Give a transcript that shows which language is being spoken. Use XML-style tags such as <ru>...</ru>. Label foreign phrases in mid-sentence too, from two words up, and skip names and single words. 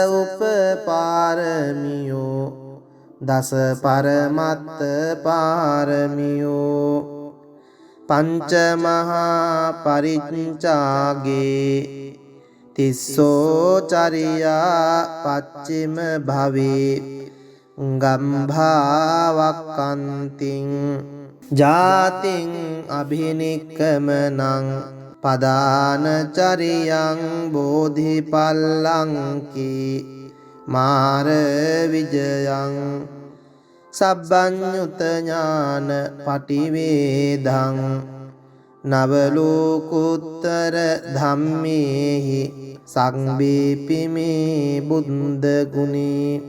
<pi>උපපාරමියෝ දස පරමත්ත පාරමියෝ පංච මහා පරිච්ඡාගේ තිස්සෝ චරියා පච්චිම භවේ ගම්භාවක්කන්තිං ජාතිං අභිනික්කමනං පදානචරියං බෝධිපල්ලංකී මාර විජයං සබ්බඤ්ඤුත ඥාන පටිවේදං නවලෝකුත්තර ධම්මේහි සංබේපිමේ බුද්ධ ගුණේ</pi>